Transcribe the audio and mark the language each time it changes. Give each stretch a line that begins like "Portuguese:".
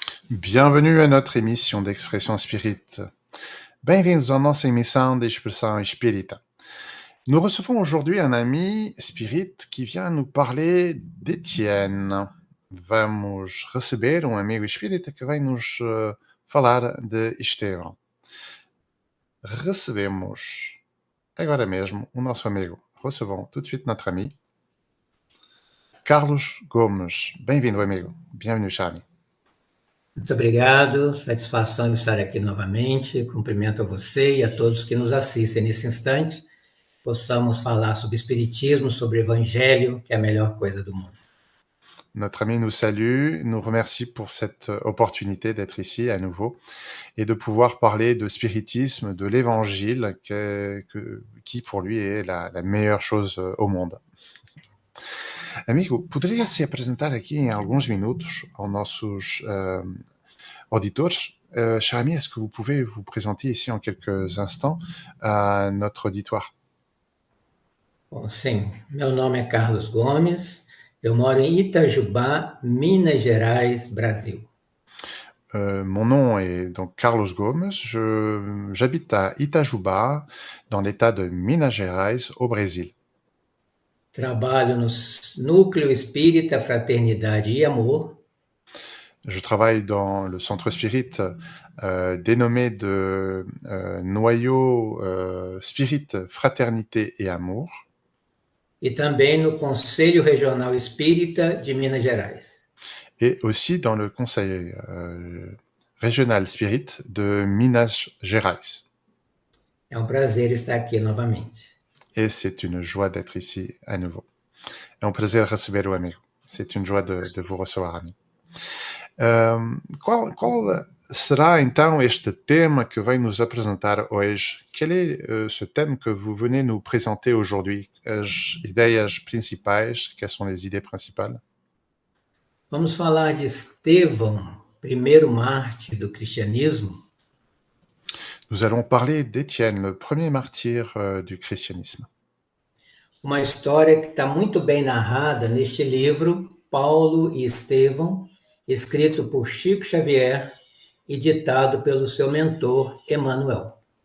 French: Bienvenue à notre émission d'Expression Spirit.
Portuguese: Bem-vindos à nossa emissão de Expressão Espírita.
French: Nous recevons aujourd'hui un ami spirit qui vient nous parler d'Étienne.
Portuguese: Vamos receber amigo espírita que vai nos falar de Estevão. Recebemos agora mesmo o nosso amigo.
French: Recevons tout de suite notre ami Carlos Gomes.
Portuguese: Bem-vindo, amigo.
French: Bienvenue, cher ami.
Portuguese: Muito obrigado, satisfação de estar aqui novamente. Cumprimento a você e a todos que nos assistem nesse instante. Possamos falar sobre espiritismo, sobre evangelho, que é a melhor coisa do mundo.
French: Notre ami nous salue, nous remercie pour cette opportunité d'être ici à nouveau et de pouvoir parler de spiritisme, de l'évangile, qui pour lui est la meilleure chose au monde.
Portuguese: Amigo, poderia se apresentar aqui em alguns minutos aos nossos auditores?
French: Cher ami, est-ce que vous pouvez vous présenter ici en quelques instants à notre auditoire?
Portuguese: Bom, sim, meu nome é Carlos Gomes, eu moro em Itajubá, Minas Gerais, Brasil.
French: Mon nom est donc Carlos Gomes, j'habite à Itajubá, dans l'état de Minas Gerais, au Brésil.
Portuguese: Trabalho no Núcleo Espírita Fraternidade e Amor.
French: Je travaille dans le centre spirit dénommé de Noyau Spirit Fraternité et Amour.
Portuguese: E também no Conselho Regional Espírita de Minas Gerais.
French: Et aussi dans le conseil régional spirit de Minas Gerais.
Portuguese: É prazer estar aqui novamente.
French: Et c'est une joie d'être ici à nouveau.
Portuguese: É prazer receber o amigo.
French: C'est une joie de vous recevoir, ami.
Portuguese: Qual será então este tema que vai nos apresentar hoje?
French: Quel est ce thème que vous venez nous présenter aujourd'hui?
Portuguese: As ideias principais,
French: quelles sont les idées principales?
Portuguese: Vamos falar de Estevão, primeiro mártir do cristianismo.
French: Nous allons parler d'Étienne, le premier martyr du christianisme.
Portuguese: Uma história que está muito bem narrada neste livro, Paulo e Estevão, escrito por Chico Xavier e ditado pelo seu mentor, Emmanuel.